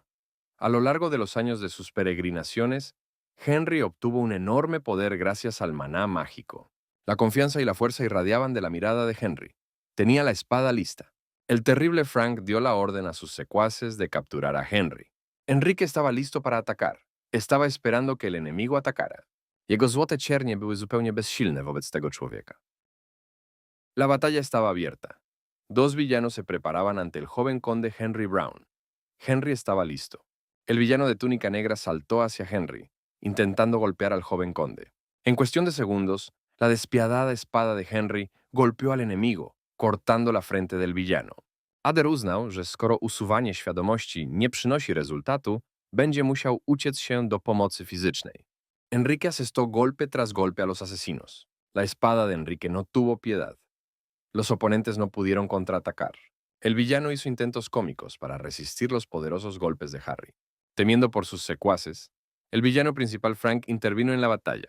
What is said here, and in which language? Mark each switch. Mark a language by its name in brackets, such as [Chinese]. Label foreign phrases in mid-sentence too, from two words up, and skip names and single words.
[Spanish] A lo largo de los años de sus peregrinaciones, Henry obtuvo un enorme poder gracias al maná mágico. La confianza y la fuerza irradiaban de la mirada de Henry. Tenía la espada lista. El terrible Frank dio la orden a sus secuaces de capturar a Henry. Enrique estaba listo para atacar. Estaba esperando que el enemigo atacara. [Polish] Jego złote ciernie były zupełnie bezsilne wobec tego człowieka. [Spanish] La batalla estaba abierta. Dos villanos se preparaban ante el joven conde Henry Brown. Henry estaba listo. El villano de túnica negra saltó hacia Henry, intentando golpear al joven conde. En cuestión de segundos, la despiadada espada de Henry golpeó al enemigo, cortando la frente del villano. [Polish] Ader uznał, że skoro usuwanie świadomości nie przynosi rezultatu, będzie musiał uciec się do pomocy fizycznej. [Spanish] Enrique asestó golpe tras golpe a los asesinos. La espada de Enrique no tuvo piedad. Los oponentes no pudieron contraatacar. El villano hizo intentos cómicos para resistir los poderosos golpes de Harry. Temiendo por sus secuaces, el villano principal Frank intervino en la batalla.